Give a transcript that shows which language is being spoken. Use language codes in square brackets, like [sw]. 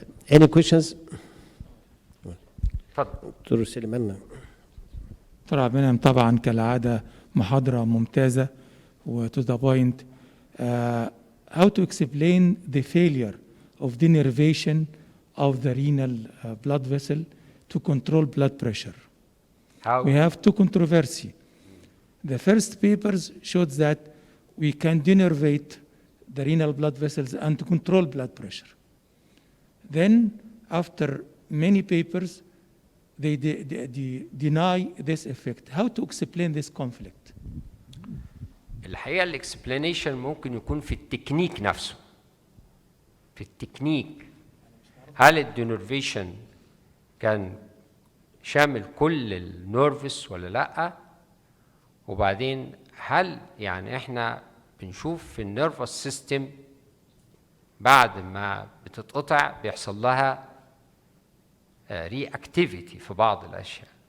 [en] Any questions؟ Doctor سليمان. [ar] دكتور عبد المنعم طبعا كالعاده محاضره ممتازه و [en] to the point. How to explain the failure of denervation of the renal blood vessel to control blood pressure? How? We have two controversy. The first papers showed that we can denervate the renal blood vessels and to control blood pressure. Then, after many papers, they deny this effect. How to explain this conflict? [ar] الحقيقة الاكسبلانيشن ممكن يكون في التكنيك نفسه. في التكنيك هل الدينرفيشن كان شامل كل النيرفس ولا لا؟ وبعدين هل يعني احنا بنشوف في [en] النيرفس سيستم [ar] بعد ما بتتقطع بيحصل لها [en] reactivity [ar] في بعض الاشياء.